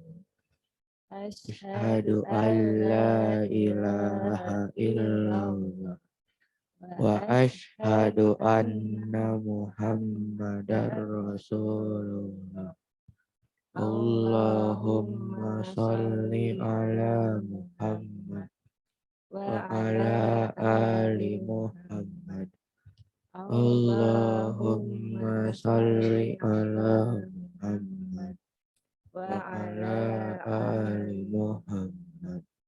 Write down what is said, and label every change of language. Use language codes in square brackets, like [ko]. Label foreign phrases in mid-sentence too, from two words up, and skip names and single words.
[ar] أشهد أن لا إله إلا الله وأشهد أن محمدا رسول الله. اللهم صل على محمد وعلى آل محمد. اللهم صل على محمد وعلى آل محمد.